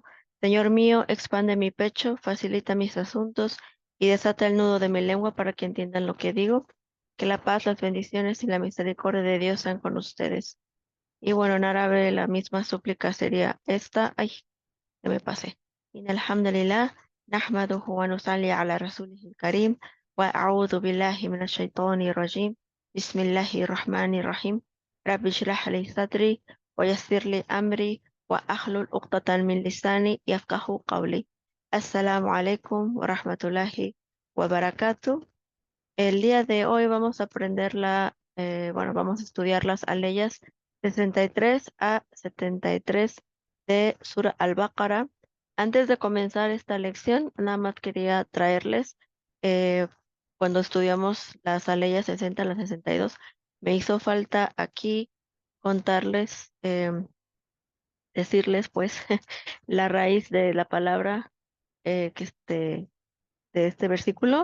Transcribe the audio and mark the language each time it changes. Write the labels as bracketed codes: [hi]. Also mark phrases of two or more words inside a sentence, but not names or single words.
[es] Señor mío, expande mi pecho, facilita mis asuntos y desata el nudo de mi lengua para que entiendan lo que digo. Que la paz, las bendiciones y la misericordia de Dios sean con ustedes. Y bueno, en árabe la misma súplica sería esta. Ay, que me pasé. [ar] إن الحمد لله نحمده ونصلي على رسوله الكريم وأعوذ بالله من الشيطان الرجيم بسم الله الرحمن الرحيم رب اشرح لي صدري ويسر لي أمري وأحلل عقدة من لساني يفقه قولي. السلام عليكم ورحمة الله وبركاته. [es] El día de hoy vamos a aprender vamos a estudiar las aleyas 63 a 73 de Sura Al-Baqarah. Antes de comenzar esta lección, nada más quería traerles, eh, cuando estudiamos las aleyas 60 a las 62, me hizo falta aquí contarles, decirles pues la raíz de la palabra, de este versículo.